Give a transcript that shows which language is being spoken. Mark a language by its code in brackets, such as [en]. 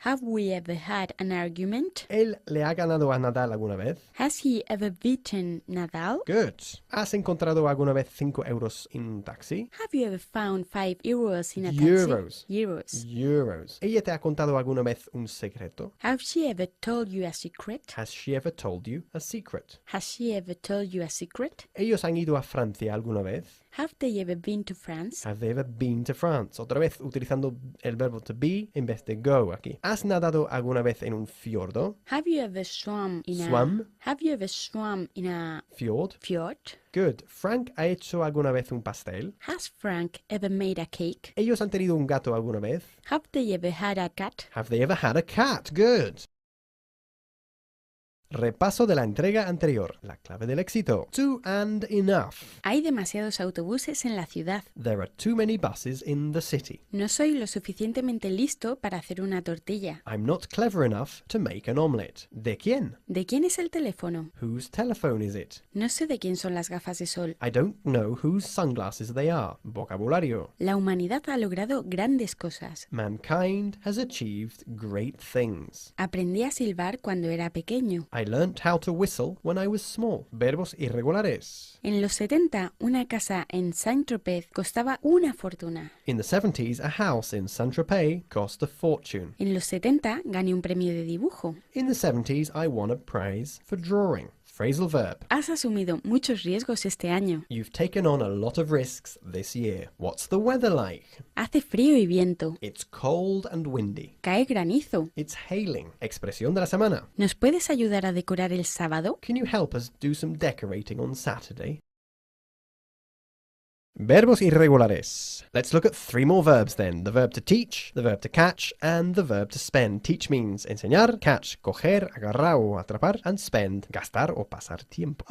[en] Have we ever had an argument? [es] ¿Él le ha ganado a Nadal alguna vez? [en] Has he ever beaten Nadal? Good. [es] ¿Has encontrado alguna vez 5 euros en un taxi? [en] Have you ever found 5 euros in a Euros. taxi? Euros. Euros. [es] ¿Ella te ha contado alguna vez un secreto? [en] Have she ever told you a secret? Has she ever told you a secret? Has she ever told you a secret? [es] ¿Ellos han ido a Francia alguna vez? [en] Have they ever been to France? Have they ever been to France? [es] Otra vez utilizando el verbo to be en vez de go aquí. ¿Has nadado alguna vez en un fiordo? [en] Have you ever swum in Swum? Have you ever swum in a Fjord? fjord? Good. [es] ¿Frank ha hecho alguna vez un pastel? [en] Has Frank ever made a cake? [es] ¿Ellos han tenido un gato alguna vez? [en] Have they ever had a cat? Have they ever had a cat? Good. [es] Repaso de la entrega anterior. La clave del éxito. Too and enough. Hay demasiados autobuses en la ciudad. [en] There are too many buses in the city. [es] No soy lo suficientemente listo para hacer una tortilla. [en] I'm not clever enough to make an omelette. [es] ¿De quién? ¿De quién es el teléfono? [en] Whose telephone is it? [es] No sé de quién son las gafas de sol. [en] I don't know whose sunglasses they are. [es] Vocabulario. La humanidad ha logrado grandes cosas. [en] Mankind has achieved great things. [es] Aprendí a silbar cuando era pequeño. [en] I learnt how to whistle when I was small. [es] Verbos irregulares. En los 70, una casa en Saint-Tropez costaba una fortuna. [en] In the 70s, a house in Saint-Tropez cost a fortune. [es] En los 70, gané un premio de dibujo. [en] In the 70s, I won a prize for drawing. Phrasal verb. [es] Has asumido muchos riesgos este año. [en] You've taken on a lot of risks this year. What's the weather like? [es] Hace frío y viento. [en] It's cold and windy. [es] Cae granizo. [en] It's hailing. [es] Expresión de la semana. ¿Nos puedes ayudar a decorar el sábado? [en] Can you help us do some decorating on Saturday? [es] Verbos irregulares. [en] Let's look at 3 more verbs then. The verb to teach, the verb to catch, and the verb to spend. Teach means enseñar, catch, [es] coger, agarrar o atrapar, [en] and spend, [es] gastar o pasar tiempo.